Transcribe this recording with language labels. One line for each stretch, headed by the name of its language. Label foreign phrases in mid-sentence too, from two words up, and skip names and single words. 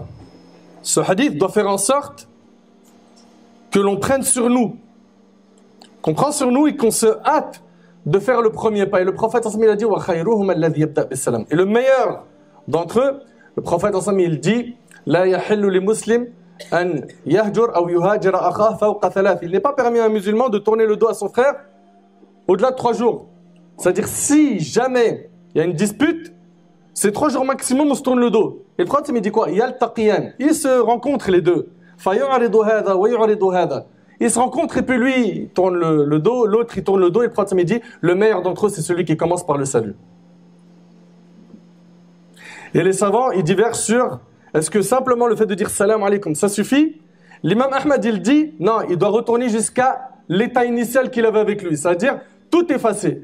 French: Ce hadith doit faire en sorte que l'on prenne sur nous, qu'on prend sur nous et qu'on se hâte de faire le premier pas. Et le prophète il a dit et le meilleur d'entre eux, le prophète il dit
Arabic: لا يحل لمسلم أن يهجر أو يهاجر أخاه فوق ثلاث.
French: Il n'est pas permis à un musulman de tourner le dos à son frère au-delà de 3 jours. C'est-à-dire si jamais il y a une dispute, c'est 3 jours maximum on se tourne le dos. Et le prophète il dit quoi?
Arabic: Yaltaqiyan.
French: Ils se rencontrent les deux.
Arabic: فيعرض هذا ويعرض هذا.
French: Ils se rencontrent et puis lui il tourne le dos, l'autre il tourne le dos et le prophète me dit le meilleur d'entre eux c'est celui qui commence par le salut. Et les savants ils divergent sur est-ce que simplement le fait de dire
Arabic: السلام عليكم
French: ça suffit? L'imam Ahmad il dit non, il doit retourner jusqu'à l'état initial qu'il avait avec lui, c'est-à-dire tout effacé.